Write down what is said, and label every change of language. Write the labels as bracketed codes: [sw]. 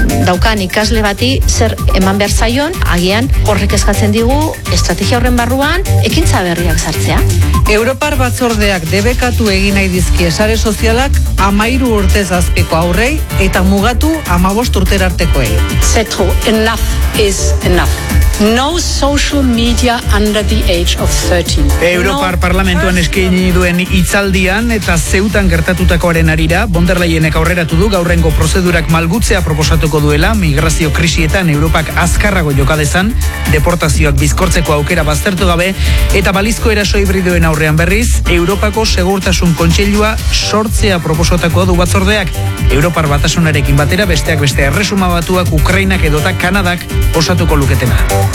[eu] Daukan ikasle bati zer eman behar zaion, agian horrek eskatzen digu estrategia horren barruan ekintza berriak sartzea. Europar batzordeak debekatu egin nahi dizki sare sozialak 13 urte zazpiko aurrei eta mugatu 15 urtera artekoei. [fr] C'est trop, [en] enough is enough. No social media under the age of 13. [eu] Europar parlamentuan eskaini duen hitzaldian eta Zeutan gertatutakoaren arira, von der Leyenek aurreratu du gaurrengo prozedurak malgutzea proposatuko duela, migrazio krisietan Europak azkarrago joka dezan, deportazioak bizkortzeko aukera baztertu gabe, eta balizko eraso hibridoen aurrean berriz, Europako Segurtasun Kontseilua sortzea proposatuko du batzordeak, Europar batasunarekin batera besteak beste Erresuma Batuak, Ukrainak edota Kanadak osatuko luketena.